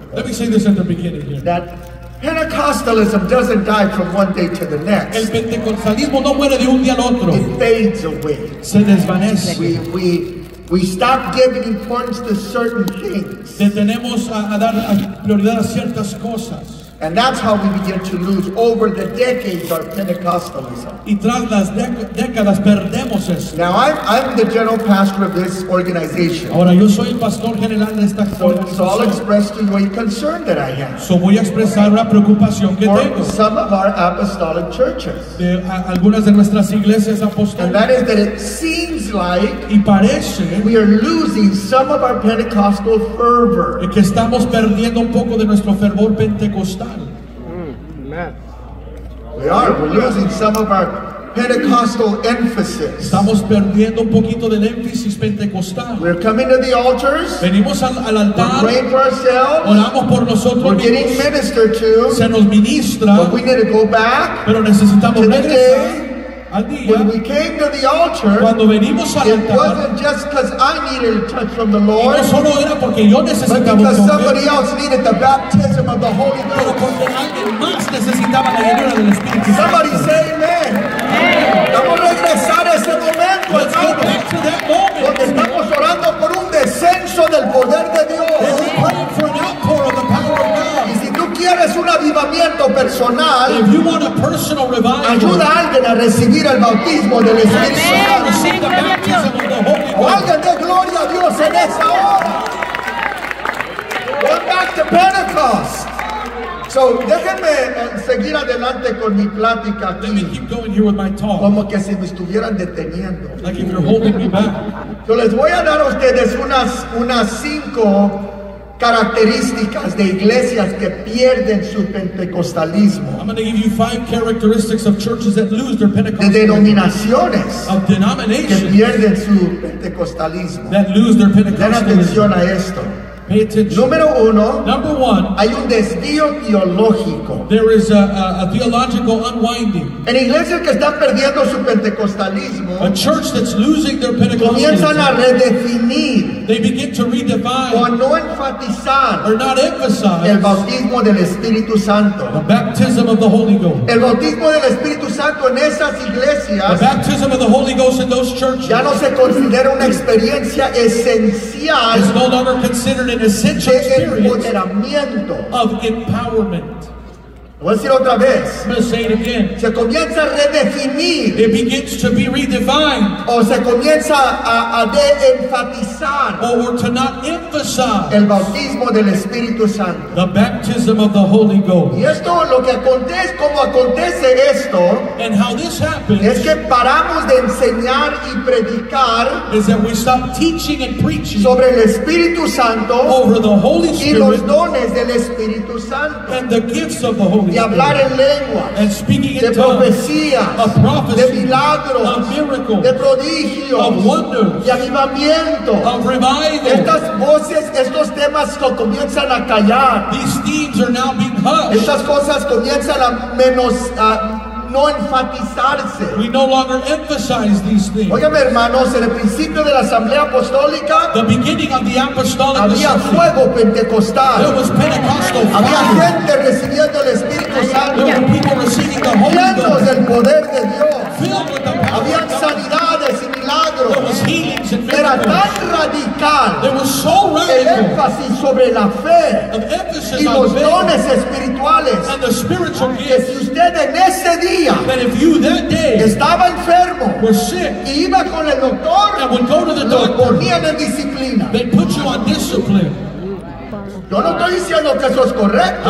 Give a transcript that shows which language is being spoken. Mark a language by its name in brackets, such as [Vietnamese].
[English] Let me say this at the beginning here. That Pentecostalism doesn't die from one day to the [Spanish] El [English] next. [Spanish] pentecostalismo no muere de un día al otro. [English] It fades away. [Spanish] Se desvanece. [English] We stop giving importance to certain things. [Spanish] Detenemos a dar prioridad a ciertas cosas. [English] And that's how we begin to lose over the decades our Pentecostalism. [Spanish] Y tras las décadas perdemos eso. [English] Now I'm the general pastor of this organization. [Spanish] Ahora yo soy el pastor general de esta [English] So I'll [Spanish] organización. [English] express to you a concern that I have [Spanish] So voy a expresar la preocupación que [English] for [Spanish] tengo [English] some of our apostolic churches. [Spanish] de algunas de nuestras iglesias [English] And that [Spanish] apostólicas. [English] is that it seems like [Spanish] Y parece [English] we are losing some of our Pentecostal fervor. [Spanish] que estamos perdiendo un poco de nuestro fervor pentecostal. [English] We're losing some of our Pentecostal emphasis. [Spanish] Estamos perdiendo un poquito del énfasis pentecostal. [English] We're coming to the altars, [Spanish] Venimos al [English] we're [Spanish] altar, [English] praying for ourselves, [Spanish] oramos por nosotros [English] we're getting [Spanish] mismos, [English] ministered to, [Spanish] se nos ministra, [English] but we need to go back. [Spanish] pero necesitamos [English] To the [Spanish] regresar al día. [English] When we came to the altar, [Spanish] Cuando venimos al [English] it [Spanish] altar, [English] wasn't just because I needed a touch from the [Spanish] y [English] Lord, [Spanish] no solo era porque yo [English] but [Spanish] necesitaba un [English] because [Spanish] toque, [English] somebody else needed the baptism of the Holy [Spanish] pero [English] Ghost. [Spanish] porque alguien más necesitaba la llenura del Espíritu [English] Somebody [Spanish] Santo. [English] say amen. [Spanish] Vamos a regresar a ese momento, [English] Let's go [Spanish] hermano, [English] back to that moment. [Spanish] donde estamos orando por un descenso del poder de [English] And [Spanish] Dios. [English] we're praying for an outpour of the power of [Spanish] Y [English] God. [Spanish] si tú quieres un avivamiento personal, [English] If you want a personal revival, [Spanish] ayuda a alguien a recibir el bautismo del Espíritu Santo. [English] receive the baptism of the Holy [Spanish] O [English] Ghost. [Spanish] alguien de gloria a Dios en esa hora. [English] Going back to Pentecost. [Spanish] So, déjenme seguir adelante con mi plática [English] Let me [Spanish] aquí, [English] keep going here with my talk, [Spanish] como que si me estuvieran deteniendo. [English] like if you're holding me back. [Spanish] Yo les voy a dar a ustedes unas 5 características de iglesias que pierden su pentecostalismo, [English] I'm going to give you 5 characteristics of churches that lose their [Spanish] de [English] Pentecostalism, [Spanish] denominaciones [English] of [Spanish] que [English] denominations [Spanish] pierden su pentecostalismo. [English] that lose their [Spanish] Den atención [English] Pentecostalism. [Spanish] a esto. [English] Pay attention. [Spanish] Número uno, [English] Number one, [Spanish] hay un desvío teológico. [English] there is a theological unwinding. [Spanish] En iglesias que están perdiendo su pentecostalismo, [English] A church that's losing their [Spanish] comienzan a [English] Pentecostalism, [Spanish] redefinir [English] they begin to [Spanish] o [English] redefine [Spanish] no enfatizar [English] or not [Spanish] el [English] emphasize [Spanish] bautismo del Espíritu [English] the [Spanish] Santo. [English] baptism of the Holy Ghost. [Spanish] El bautismo del Espíritu Santo en esas [English] The [Spanish] iglesias [English] baptism of the Holy Ghost in those churches [Spanish] ya no se considera una experiencia [English] is [Spanish] esencial [English] no longer considered an essential [Spanish] de [English] experience [Spanish] empoderamiento. [English] of empowerment. [Spanish] Lo voy a decir otra vez. [English] I'm going to say it again. [Spanish] Se comienza a redefinir [English] It begins to be redefined [Spanish] o se comienza a de-enfatizar [English] or to not emphasize [Spanish] el bautismo del Espíritu Santo. [English] the baptism of the Holy Ghost. [Spanish] Y esto, lo que acontece, como acontece esto, [English] And how this happens [Spanish] es que paramos de enseñar y predicar [English] is that we stop teaching and preaching [Spanish] sobre el Espíritu Santo [English] over the Holy [Spanish] y los [English] Spirit [Spanish] dones del Espíritu Santo, [English] and the gifts of the Holy [Spanish] y hablar [English] Spirit [Spanish] en lenguas, [English] and speaking [Spanish] de [English] in tongues, [Spanish] profecías, [English] of prophecy, [Spanish] de milagros, [English] of miracles, [Spanish] de prodigios, [English] of wonders, [Spanish] de avivamiento. [English] of revival. [Spanish] Estas voces, estos temas comienzan a callar. [English] These themes are now being hushed. [Spanish] Estas cosas comienzan a no enfatizarse. [English] We no longer emphasize these things. [Spanish] Óigame, hermanos, en el principio de la Asamblea Apostólica [English] The beginning of the apostolic [Spanish] había [English] assembly, [Spanish] fuego [English] there [Spanish] pentecostal. [English] was Pentecostal [Spanish] Había [English] fire. [Spanish] gente recibiendo el Espíritu Santo, [English] There were people receiving the Holy [Spanish] llenos [English] Ghost, [Spanish] del poder de Dios. [English] filled with the power [Spanish] Habían [English] of God. [Spanish] sanidades y [English] There [Spanish] milagros. [English] was healings and [Spanish] Era [English] miracles. [Spanish] tan radical [English] There was so [Spanish] el [English] radical [Spanish] énfasis sobre la fe [English] of emphasis [Spanish] y [English] on [Spanish] los [English] faith [Spanish] dones espirituales [English] and the spiritual [Spanish] que [English] gifts [Spanish] si usted en ese día [English] that if you that day [Spanish] estaba enfermo [English] were sick [Spanish] y iba con el doctor, [English] and would go to the [Spanish] lo [English] doctor, [Spanish] ponían en disciplina. [English] they put you on discipline. [Spanish] Yo no estoy diciendo que eso es correcto,